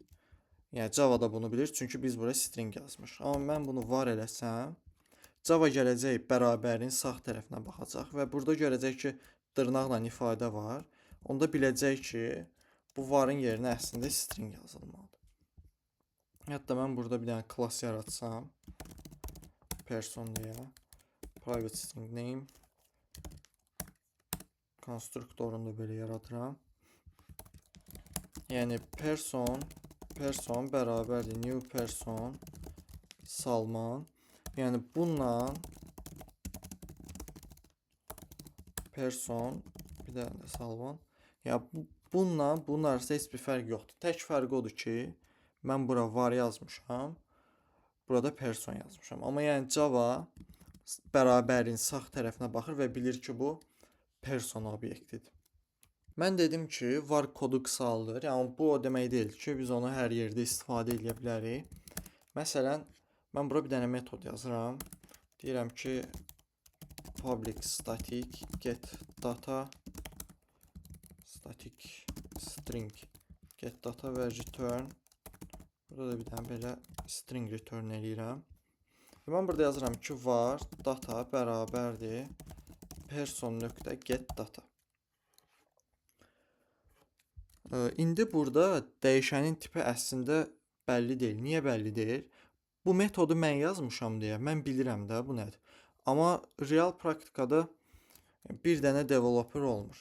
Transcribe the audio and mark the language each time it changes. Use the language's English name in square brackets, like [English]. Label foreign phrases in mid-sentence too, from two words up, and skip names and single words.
[Azerbaijani] Yəni Java'da bunu bilir, çünki biz buraya string yazmışıq. Amma mən bunu var eləsəm, Java gələcək bərabərliyin sağ tərəfinə baxacaq və burada görəcək ki, dırnaqla ifadə var. Onda biləcək ki, bu varın yerinə əslində string yazılmalıdır. Hətta mən burada bir dənə class yaratsam, person deyə, [English] private string name, [Azerbaijani] konstruktorunu da belə yaradıram. Yəni person bərabərdir [English] new person [Azerbaijani] Salman. Yəni bununla person bir dənə də Salman. Yəni bununla bunun arasında heç bir fərq yoxdur. Tək fərqi odur ki, mən bura var yazmışam, burada person yazmışam. Amma yəni Java bərabərliyin sağ tərəfinə baxır və bilir ki, bu person obyektidir. Mən dedim ki, var kodu qısaldır. Yəni bu o demək deyil ki, biz onu hər yerdə istifadə edə bilərik. Məsələn, mən bura bir dənə metod yazıram. Deyirəm ki, [English] public static get data static string get data və return. [Azerbaijani] Burada da bir dənə belə string return eləyirəm. Mən burada yazıram ki, var data bərabərdir person. [English] get data. [Azerbaijani] İndi burada dəyişənin tipi əslində bəlli deyil. Niyə bəlli deyil? Bu metodu mən yazmışam deyə mən bilirəm də bu nədir. Amma real praktikada bir dənə developer olmur.